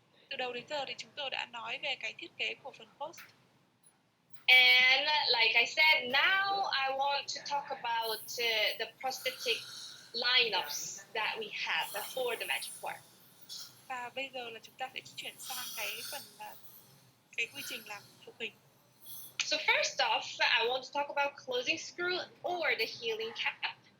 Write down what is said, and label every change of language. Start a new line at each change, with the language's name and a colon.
Vietnamese: Từ đầu đến giờ thì chúng tôi đã nói về cái thiết kế của phần post.
English: And like I said, now I want to talk about the prosthetic lineups that we have for the magic word.
Vietnamese: Và bây giờ là chúng ta sẽ chuyển sang cái phần cái quy trình làm phụ hình.
English: So first off, I want to talk about closing screw or the healing cap.